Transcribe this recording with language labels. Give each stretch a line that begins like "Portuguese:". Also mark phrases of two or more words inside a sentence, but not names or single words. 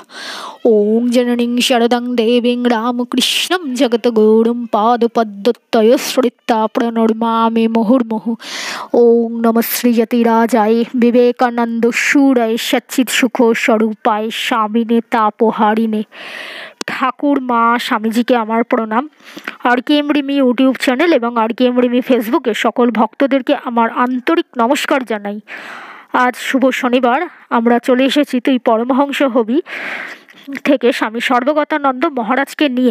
Sanskrit: ॐ जननीं शरदं देवीं रामकृष्णं जगद्गुरुं पादपद्मतये श्रित्वा प्रणमामि मुहुर्मुहुः। ॐ नमः श्रीयतिराजाय विवेकानन्दसूराय सच्चित्सुखस्वरूपाय स्वामिने तापहारिणे।
Bangla: ঠাকুর মা স্বামীজিকে আমার প্রণাম। RKM রিমি ইউটিউব চ্যানেল এবং RKM রিমি ফেসবুকে সকল ভক্তদেরকে আমার আন্তরিক নমস্কার জানাই। আজ শুভ শনিবার, আমরা চলে এসেছি তুই পরমহংস হবি থেকে স্বামী সর্বগতানন্দ মহারাজকে নিয়ে।